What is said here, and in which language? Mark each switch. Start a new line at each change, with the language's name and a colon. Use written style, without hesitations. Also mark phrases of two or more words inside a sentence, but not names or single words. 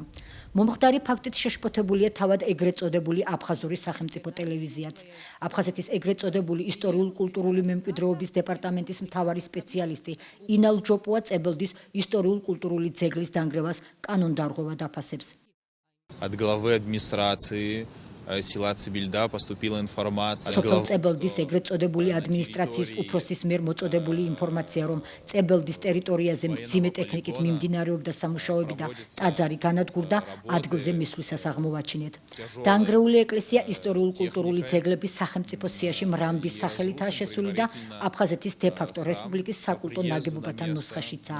Georgian: მომხდარი ფაქტით შეშფოთებულია თავად ეგრეთ წოდებული აფხაზური სახელმწიფო ტელევიზიაც. აფხაზეთის ეგრეთ წოდებული ისტორიულ-კულტურული მემკვიდრეობის დეპარტამენტის მთავარი სპეციალისტი ინალ ჯოპუა წებელდის ისტორიულ-კულტურული ძეგლის დანგრევას კანონდარღვევად აფასებს.
Russian: От главы администрации села Цибильда поступила информация.
Georgian: სოფელ წებელდის ეგრეთ წოდებული ადმინისტრაციის უფროსის მიერ მოწოდებული ინფორმაცია, რომ წებელდის ტერიტორიაზე მძიმე ტექნიკით მიმდინარეობდა სამუშაოები და ტაძარი განადგურდა, ადგილზე მისვლისას აღმოვაჩინეთ. დანგრეული ეკლესია ისტორიულ-კულტურული ძეგლების სახელმწიფო სიაში მრამბის სახელითაა შესული და აფხაზეთის დე-ფაქტო რესპუბლიკის საკულტო ნაგებობათა ნუსხაშიცაა.